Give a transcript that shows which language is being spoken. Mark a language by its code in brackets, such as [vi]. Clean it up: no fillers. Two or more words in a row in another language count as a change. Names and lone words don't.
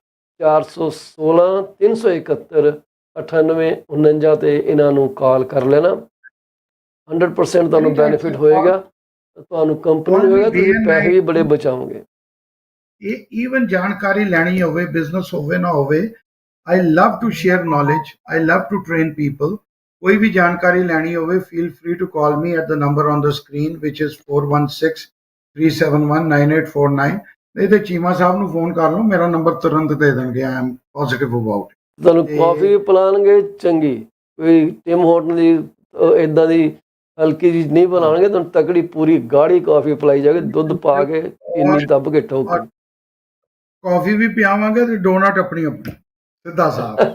[pa] 416-371-9849 'ਤੇ ਇਹਨਾਂ ਨੂੰ ਕਾਲ ਕਰ ਲੈਣਾ। 100% ਤੁਹਾਨੂੰ ਬੈਨੀਫਿਟ ਹੋਏਗਾ, ਤੁਹਾਨੂੰ ਕੰਪਨੀ ਹੋਏਗਾ, ਤੁਸੀਂ ਪੈਸੇ ਵੀ ਬੜੇ ਬਚਾਓਗੇ। ਈਵਨ ਜਾਣਕਾਰੀ ਲੈਣੀ ਹੋਵੇ, ਬਿਜ਼ਨਸ ਹੋਵੇ ਨਾ ਹੋਵੇ, [en] I love to share knowledge. I love to train people. [pa] ਕੋਈ ਭੀ ਜਾਣਕਾਰੀ ਲੈਣੀ ਹੋਵੇ, [en] feel free to call me at the number on the screen, which is 4163719849. [pa] ਨਹੀਂ ਤੋ ਚੀਮਾ ਸਾਹਬ ਨੂੰ ਫੋਨ ਕਰ ਲਓ, ਮੇਰਾ ਨੰਬਰ ਤੁਰੰਤ ਦੇ ਦੇਣਗੇ। [en] I am positive about it. [pa] ਤੁਹਾਨੂੰ ਕਾਫੀ ਪਿਲਾਣਗੇ ਚੰਗੀ, ਕੋਈ ਟਿਮ ਹੋਟਨ ਦੀ ਇਦਾਂ ਦੀ ਹਲਕੀ ਜੀ ਨਹੀਂ ਬਣਾਉਣਗੇ, ਤੁਹਾਨੂੰ ਤਕੜੀ ਪੂਰੀ ਗਾੜੀ ਕਾਫੀ ਪਿਲਾਈ ਜਾਵੇ, ਦੁੱਧ ਪਾ ਕੇ ਚੀਨੀ ਦੱਬ ਕੇ ਠੋਕ ਕੇ। ਕਾਫੀ ਵੀ ਪਿਆਵਾਂਗੇ ਤੇ ਡੋਨਟ ਆਪਣੀ ਆਪਣੀ ਸਿੱਧਾ ਸਾਹਿਬ।